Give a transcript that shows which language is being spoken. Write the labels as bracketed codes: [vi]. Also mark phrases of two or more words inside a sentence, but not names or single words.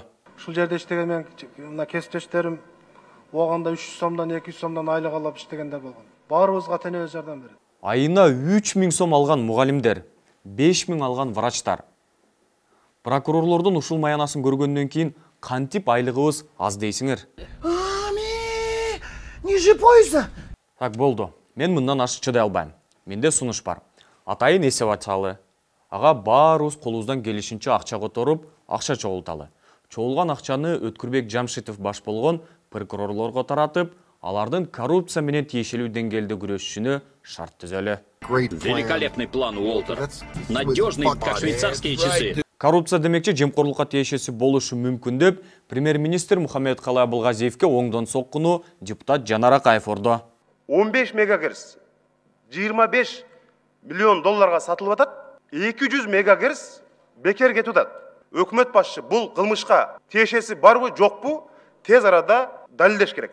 [ky] Ушул жерде иштеген мен кесиптештерим ооганда 300 сомдон 200 сомдон айлык алып иштегендер болгон. Баарыбызга тенебиз жардам берет. Айына 3000 сом алган мугалимдер, 5000 алган врачтар. Прокурорлордун ушул маянасын көргөндөн кийин кантип айлыгыбыз аз дейсиңер? [ru] Ниже поезда. [ky] Так болду. Мен мындан ашык чыдай албайм. Менде сунуш бар. Атайын эсеп ачалы. Ага баарыбыз колубуздан келишинче акча которуп, акча чогулталы. Чогулган акчаны Өткүрбек Жамшитов баш болгон прокурорлорго таратып, алардын коррупция менен тиешелүү деңгээлде күрөшүшүнө шарт түзөлү. [ru] Великолепный план, Уолтер. Надежный, как швейцарские часы. [ky] Коррупция демекчи жемкорлукка тиешеси болушу мүмкүн деп премьер-министр Мухаммедкалый Абылгазиевке оңдон соккуну депутат Жанар Акаев орду. 15 мегагерц 25 миллион долларга сатылып атат. 200 мегагерц бекер кетип атат. Өкмөт башчы бул кылмышка тиешеси барбы, жокпу, тез арада далилдеш керек.